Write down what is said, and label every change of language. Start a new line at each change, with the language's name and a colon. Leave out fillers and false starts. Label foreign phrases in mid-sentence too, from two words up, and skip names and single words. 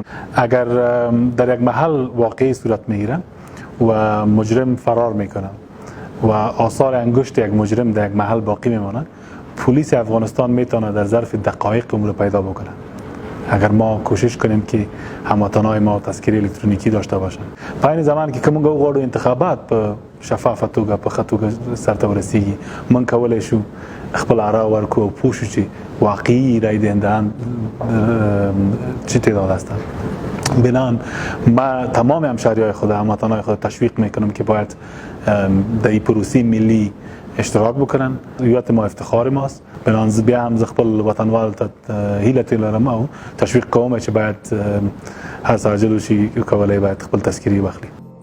Persian: اگر در یک محل واقعی صورت میگیره و مجرم فرار میکنه و آثار انگشت یک مجرم در یک محل باقی میمانه، پلیس افغانستان میتونه در ظرف دقایق امور پیدا بکنه. اگر ما کوشش کنیم که هموطنهای ما تذکره الکترونیکی داشته باشند.
Pashto: په این زمان کې کومه غواړو انتخابات په شفافه توګه په ښه توګه سرته ورسیږي، موږ کولی شو خپل آرا ورکړو او پوه شو چې واقعي
Persian: رای دهندگان چه تعداد هستند. بنابراین ما تمام همشهری‌های خود، هموطنهای خود تشویق میکنم که باید در این پروسه ملی اشتراک بکنن. هویت ما افتخار ماست.
Pashto: بنابراین بیا هم خپل وطنوال ته هیله لرم او تشویق کوم چې باید هر څه عاجل شي کولای باید خپل تذکرې واخلي.